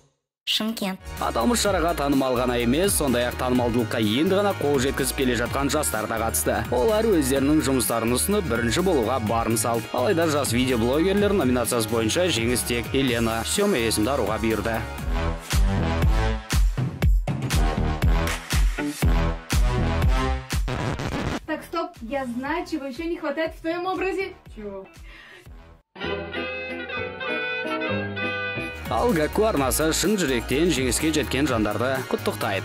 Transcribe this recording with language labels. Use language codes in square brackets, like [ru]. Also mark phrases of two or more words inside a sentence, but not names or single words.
[kk] Шымкент. Аталмыш шараға танымал ғана емес, сондай-ақ танымалдылыққа енді ғана қол жеткізіп келе жатқан жастар да қатысты. Олар өздерінің жұмыстарын ұсынып, бірінші болуға барын салды. Алайда жас видеоблогерлер номинациясы бойынша жеңіс тек Елена Сёма есімді аруға бұйырды. [ru] Так, стоп, я знаю, чего еще не хватает в твоем образе. Чего? [kk] Ал Gaku арнасы шын жүректен жеңіске жеткен жандарды құттықтайды.